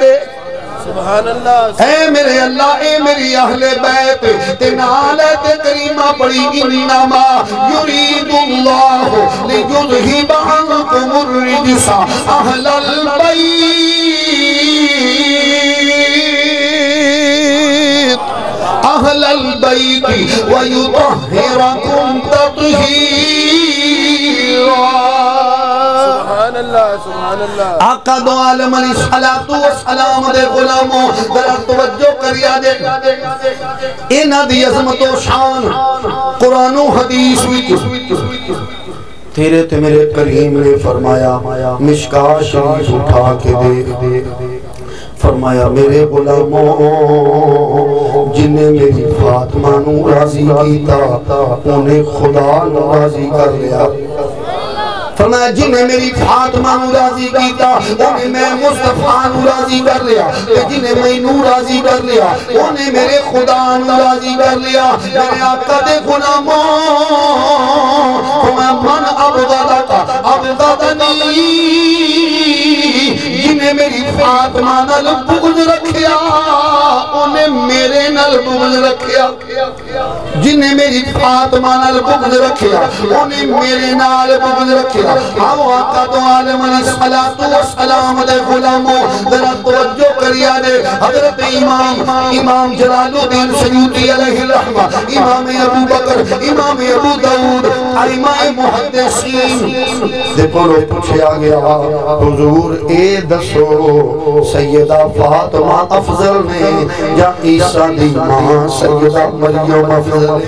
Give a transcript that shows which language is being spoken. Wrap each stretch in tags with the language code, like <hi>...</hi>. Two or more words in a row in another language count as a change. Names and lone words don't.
<pa>سبحان اللہ اے میرے اللہ اے میری اہل بیت تنالت کریمہ پڑی</pa> <ar>انما یرید اللہ لیذہب عنکم الرجس اہل البیت اہل البیت ویطہرکم تطہیرا</ar> <pa>سبحان اللہ آقا دو عالم علیہ السلام دے غلاموں ذرا توجہ کریا جے انہاں دی عظمت و شان قرآن و حدیث وچ تیرے تے میرے کریم نے فرمایا مشکاہ شریف اٹھا کے دے فرمایا میرے غلاموں جن نے میری فاطمہ نو راضی کیتا انہیں خدا نو راضی کر لیا فرمایا جنہیں میری فاطمہ نو راضی کیتا انہیں میں مصطفیٰ نو راضی کر لیا جنہیں میں نو راضی کر لیا انہیں میرے خدا نو راضی کر لیا میرے آقا دے غلاموں فرمایا</pa> <ar>من ابغضنی</ar> <pa>جنہیں میری فاطمہ نال بغض رکھیا انہیں میرے نال بغض رکھیا جنہیں میری فاطمہ نال بغض رکھیا انہیں میرے نال بغض رکھیا آو آقا تو عالم علیہ السلام دے غلاموں ذرا توجہ کریا دے حضرت امام جلال الدین سیوطی علیہ الرحمہ امام ابو بکر امام ابو داؤد ائمہ محدثین دیکھو لو پوچھے آگیا حضور اے دسو سیدہ فاطمہ افضل نے یا عیسیٰ دی ماں سیدہ مریم افضل</pa>